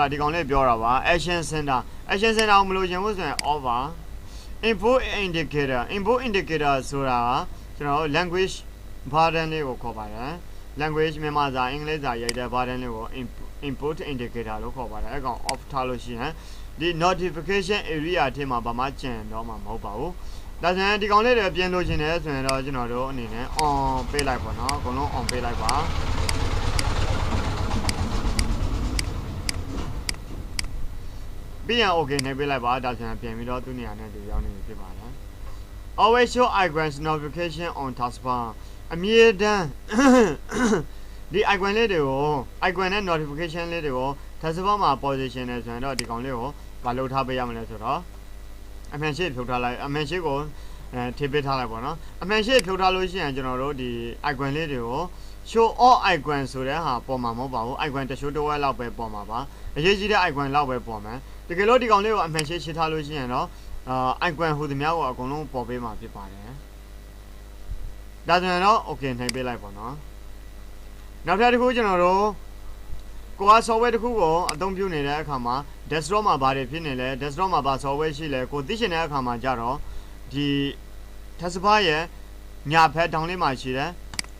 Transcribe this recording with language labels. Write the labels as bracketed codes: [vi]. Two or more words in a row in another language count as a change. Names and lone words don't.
[my] ဒီကောင်လေးပြောတာပါ [en] action center [my] ကိုမလို့ရှင်ဘူးဆိုရင် off ပါ [en] input indicator [my] ဆိုတာကျွန်တော် [en] language button [my] လေးကိုခေါ်ပါတယ် language မြန်မာစာအင်္ဂလိပ်စာရိုက်တဲ့ button လေးကို [en] input indicator [my] လို့ခေါ်ပါတယ်အဲ့ကောင် off ထားလို့ရှိရင်ဒီ [en] notification area [my] ထဲမှာဘာမှကျန်တော့မှာမဟုတ်ပါဘူးဒါဆိုရင်ဒီကောင်လေးတွေပြင်လို့ရှင်တယ်ဆိုရင်တော့ကျွန်တော်တို့အနေနဲ့ on ပေးလိုက်ပါနော်အကုန်လုံး on ပေးလိုက်ပါ ပြီးရင် okay နှိပ်ပေးလိုက်ပါဒါဆိုရင်ပြင်ပြီးတော့သူ့နေရာနဲ့သူရောက်နေပြီဖြစ်ပါတယ် [en] always show icons notification on taskbar [my] အမြဲတမ်းဒီ icon လေးတွေကို icon နဲ့ notification လေးတွေကို taskbar မှာ position နေဆိုရင်တော့ဒီကောင်လေးကိုမလုပ်ထားပေးရမလဲဆိုတော့အမှန်ရှိဖြုတ်ထားလိုက်အမှန်ရှိကိုထိပေးထားလိုက်ပေါ့နော်အမှန်ရှိဖြုတ်ထားလို့ရှိရင်ကျွန်တော်တို့ဒီ icon လေးတွေကို [en] show all icon [my] ဆိုတဲ့ဟာပေါ်မှာမဟုတ်ပါဘူး icon တချို့တစ်ဝက်လောက်ပဲပေါ်မှာပါအရေးကြီးတဲ့ icon လောက်ပဲပေါ်မှာတကယ်လို့ဒီကောင်လေးကိုအမှန်ရှိချထားလို့ရှိရင်တော့icon ဟိုသမျှကိုအကုန်လုံးပေါ်ပေးမှာဖြစ်ပါတယ်ဒါဆိုရင်တော့ okay နှိပ်ပေးလိုက်ပေါ့နော် နောက်ထပ်တစ်ခုကျွန်တော်တို့ကိုက software တစ်ခုကိုအသုံးပြုနေတဲ့အခါမှာ desktop မှာဘာတွေဖြစ်နေလဲ desktop မှာဘာ software ရှိလဲကိုသိချင်တဲ့အခါမှာကြတော့ဒီ Taskbar ရဲ့ညာဘက်တောင်းလေးမှာရှိတဲ့ခ